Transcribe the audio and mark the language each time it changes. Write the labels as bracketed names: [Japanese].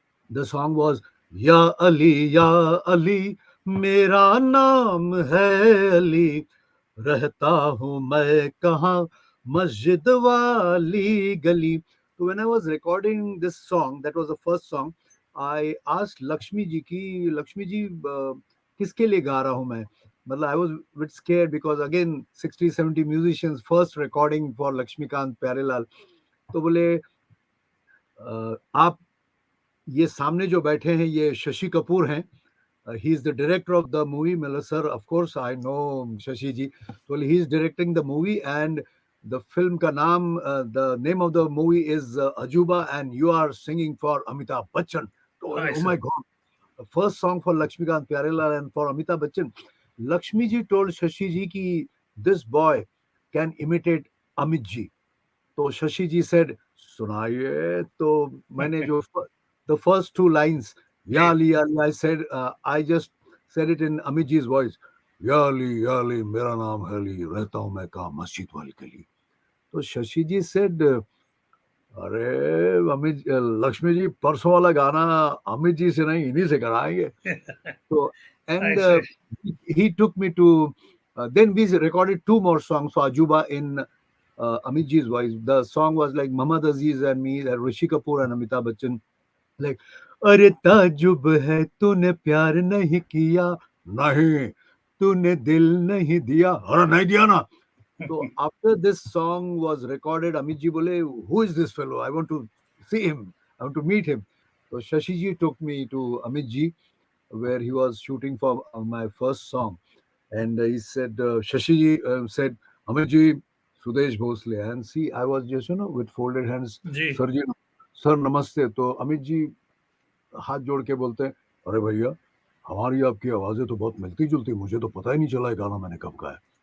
[English] The song was [Hindi] Ya Ali, Mera naam hai Ali, Rehta hu main kahan, Masjid wali gali. [English] So when I was recording this song, that was the first song, I asked Lakshmi ji ki, Lakshmi ji, [Hindi] किसके लिए गा रहा हूँ मैं. [English] मतलब I was a bit scared because again 60-70 musicians, first recording for Lakshmikant Pyarelal. [Hindi] तो बोले आप ये सामने जो बैठे हैं ये शशि कपूर हैं. [English] He is the director of the movie. Miller sir, of course I know Shashi ji. Well, he is directing the movie, and the film [Hindi] ka naam, [English] the name of the movie is Ajuba, and you are singing for Amitabh Bachchan. I Oh see. my God. The first song for Lakshmikant Pyarelal and for Amitabh Bachchan. Lakshmi ji told Shashi ji ki this boy can imitate Amit ji. [Hindi] तो शशि जी said सुनाइए. तो मैंने जो [English] the first two lines, [Hindi] Ji. [English] Yali, I said, I just said it in Amit ji's voice. [Hindi] याली मेरा नाम है अली, रहता हूँ मैं कहाँ मस्जिद वाली गली. तो शशि जी said, अरे अमित लक्ष्मी जी परसों वाला गाना अमित जी से नहीं इन्हीं से कराएंगे. [English] So I and see. he took me to. Then we recorded two more songs for Ajuba in Amit ji's voice. The song was like Muhammad Aziz and me, Rishi Kapoor and Amitabh Bachchan. Like [Hindi] अरे ताजुब है तूने प्यार नहीं किया, नहीं तूने दिल नहीं दिया, अरे नहीं दिया ना. [English] So after this song was recorded, Amit ji bole, who is this fellow? I want to see him. I want to meet him. So Shashi ji took me to Amit ji, where he was shooting for my first song. And he said, Shashi ji said, Amit ji, Sudesh Bhosle. And see, I was just, with folded hands, [Hindi] ji. [English] Sir ji, sir, namaste. [Hindi] तो अमित जी हाथ जोड़ के बोलते हैं, अरे भैया हमारी आपकी आवाजें तो बहुत मिलती जुलती, मुझे तो पता ही नहीं चला ये गाना मैंने कब गाया.